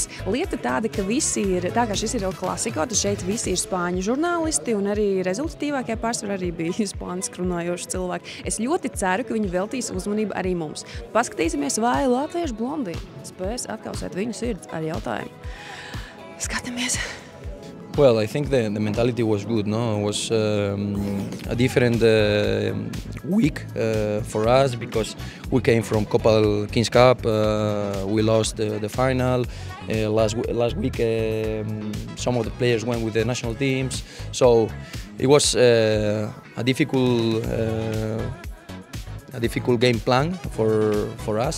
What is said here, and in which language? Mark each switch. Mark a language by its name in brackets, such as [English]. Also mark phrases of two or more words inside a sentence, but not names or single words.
[Latvian] Lieta tāda, ka visi ir, tā kā šis ir El Clasico, tad šeit visi ir spāņu žurnālisti un arī rezultatīvākie pārsvarā arī bija spāniski runājoši cilvēki. Es ļoti ceru, ka viņi veltīs uzmanību arī mums. Paskatīsimies, vai latviešu blondīni spēs atkausēt viņu sirds ar jautājumu. Skatāmies! [English] Well, I think the mentality was good. No, it was a different week for us because we came from Copa Kings Cup. We lost the final last week. Some of the players went with the national teams, so it was a difficult game plan for us.